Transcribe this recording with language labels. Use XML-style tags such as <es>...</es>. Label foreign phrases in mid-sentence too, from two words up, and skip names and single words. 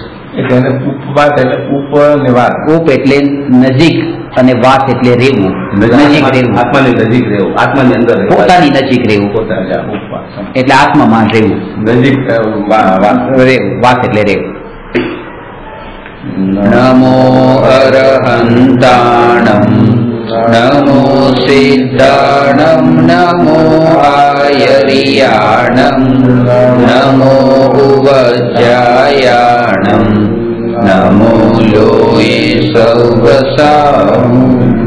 <gu>ઉપ એટલે નજીક અને વાત એટલે રહેવું, નજીક રહેવું, આત્માની નજીક રહેવું, આત્માની અંદર, પોતાની નજીક રહેવું, એટલે આત્મામાં રહેવું, નજીક રહેવું, વાત એટલે રહેવું.</gu> <pra>नमो अरहंताणम नमो सिद्धाणं नमो आयर्याणं नमो उवज्जायाणं नमो लोये सौवसाम्</pra>